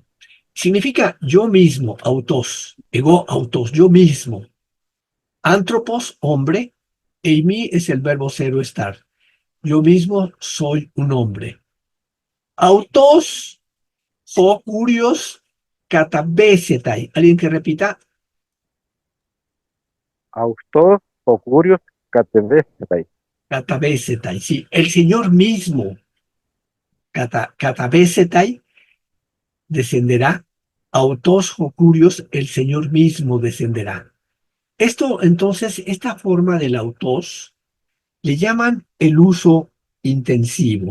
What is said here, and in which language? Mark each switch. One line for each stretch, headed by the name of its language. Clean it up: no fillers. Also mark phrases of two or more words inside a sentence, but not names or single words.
Spanish: Significa yo mismo,
Greek: αὐτὸς, ἐγώ, αὐτός,
Spanish: yo mismo. Antropos, hombre, eimi es el verbo ser o estar. Yo mismo soy un hombre.
Greek: αὐτὸς, ὁ κύριος, καταβήσεται.
Spanish: ¿Alguien que repita?
Greek: αὐτὸς, ὁ κύριος, καταβήσεται. Katabesetai.
Spanish: Sí, el Señor mismo, katabesetai, descenderá.
Greek: αὐτὸς ὁ κύριος,
Spanish: el Señor mismo descenderá. Esto, entonces, esta forma del autos le llaman el uso intensivo.